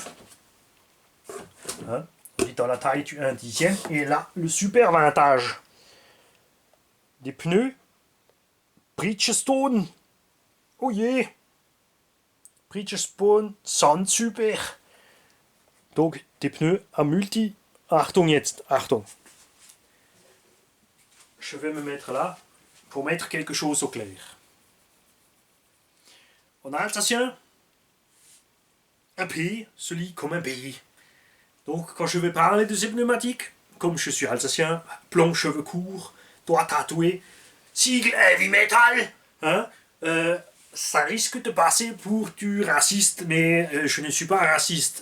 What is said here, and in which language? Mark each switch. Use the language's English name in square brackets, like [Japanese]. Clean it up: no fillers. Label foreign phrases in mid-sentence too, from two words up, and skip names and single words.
[French] Hein? Et dans la taille du 1/10. Et là, le super vintage. Des pneus Bridgestone. [English] Oh yeah. Bridgestone Sand Super. [French] Donc, des pneus à multi. [German] Achtung jetzt, Achtung. [French] Je vais me mettre là pour mettre quelque chose au clair. En alsacien, un P se lit comme un B. Donc quand je vais parler de ces pneumatiques, comme je suis alsacien, plomb cheveux courts, doigt tatoué, sigle [English] heavy metal, [French] hein, ça risque de passer pour du raciste, mais je ne suis pas raciste.